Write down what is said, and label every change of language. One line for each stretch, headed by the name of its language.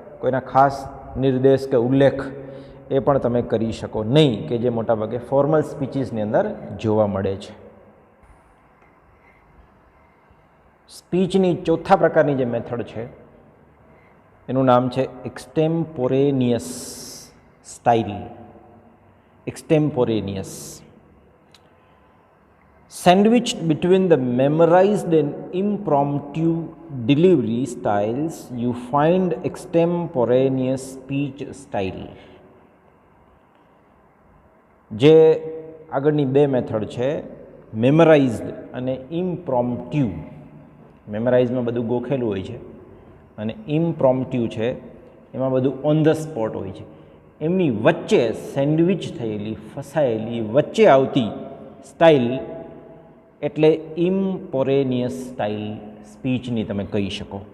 Gujarati: કોઈના ખાસ નિર્દેશ કે ઉલ્લેખ એ પણ તમે કરી શકો નહીં, કે જે મોટાભાગે ફોર્મલ સ્પીચીસની અંદર જોવા મળે છે. સ્પીચની ચોથા પ્રકારની જે મેથડ છે એનું નામ છે એક્સટેમ્પોરેનિયસ style. એક્સટેમ્પોરેનિયસ.
English: Sandwiched between the memorized and impromptu delivery styles, you find extemporaneous speech style.
Gujarati: જે આગળની બે મેથડ છે, મેમરાઇઝડ અને ઇમ્પ્રોમ્પ્ટ્યુ. મેમરાઇઝમાં બધું ગોખેલું હોય છે અને ઇમ્પ્રોમ્પ્ટ્યુ છે એમાં બધું
English: on the spot
Gujarati: હોય છે. એમની વચ્ચે સેન્ડવિચ થયેલી, ફસાયેલી, વચ્ચે આવતી સ્ટાઇલ એટલે ઇમ્પોરેનિયસ સ્ટાઇલ સ્પીચની તમે કહી શકો.